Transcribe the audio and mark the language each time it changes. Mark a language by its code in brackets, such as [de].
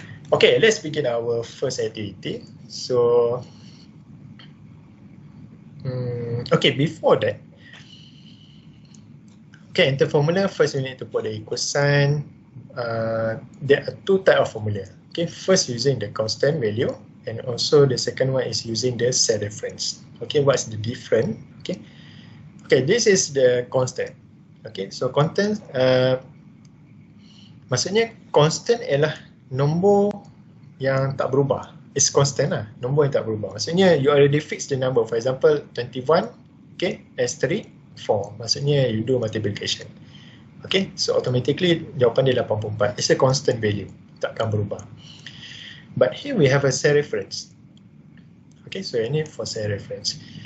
[en] Okay, let's begin our first activity. So, okay, before that, okay, enter formula, first you need to put the equal sign. There are two types of formula. Okay, first using the constant value, and also the second one is using the cell reference. Okay, what's the difference? Okay, okay, this is the constant. [ms] Okay, so constant, maksudnya constant ialah nombor yang tak berubah. [en] It's constant [ms] lah, nombor yang tak berubah. Maksudnya [en] you already fix the number. For example 21, okay, S3 4, [ms] maksudnya [en] you do multiplication. Okay, so automatically [ms] jawapan dia [en] 84. It's a constant value, [ms] takkan berubah. [en] But here we have a cell reference. Okay, so [ms] ini [en] for cell reference.